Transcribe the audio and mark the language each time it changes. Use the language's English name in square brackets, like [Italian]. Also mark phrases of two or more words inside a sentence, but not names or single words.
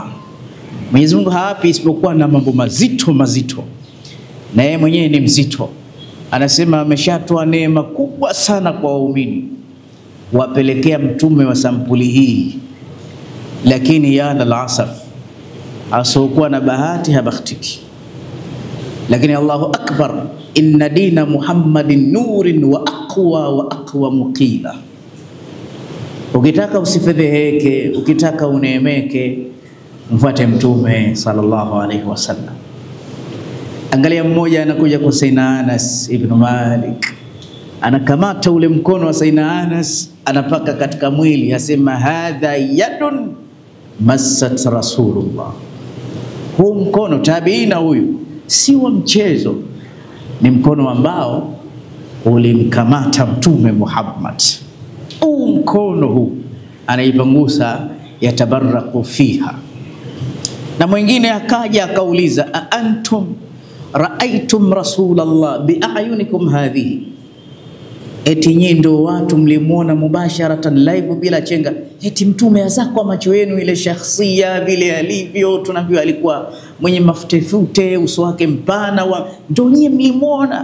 [Swahili] Mwenyezi Mungu haapi isipokuwa na mambo mazito mazito, na yeye mwenyewe ni mzito. Anasema ameshatoa neema kubwa sana kwa waumini, wapelekea mtume wa sampuli hii, lakini [Arabic] يا للأسف, [Swahili] asokuwa na bahati habahtiki. [Arabic] Lakini الله أكبر إن دين محمد نور وأقوى مقيلا. [Swahili] Ukitaka usifedheheke, ukitaka uneemeke, mfuate Mtume [Arabic] صلى الله عليه وسلم. [Swahili] Angalia, mmoja anakuja kwa Sayyidina Anas ibn Malik, anakamata ule mkono wa Sayyidina Anas, anapaka katika mwili, asema [Arabic] هذه يد مست رسول الله. [Swahili] Huu mkono, tabiina huyu si wa mchezo, ni mkono ambao ulimkamata Mtume Muhammad. Huu mkono huu anaipangusa, [Arabic] يتبرك فيها. [Swahili] Na mwingine akaja akauliza, [Arabic] أأنتم رأيتم رسول الله بأعينكم هذه, [Swahili] eti nyinyi ndio watu mlimuona mubasharatan live bila chenga, eti Mtume azakwa macho yenu, ile shakhsia vile alivyo, tunaambiwa alikuwa mwenye mafutefute, uso wake mpana, ndio nyinyi mlimuona?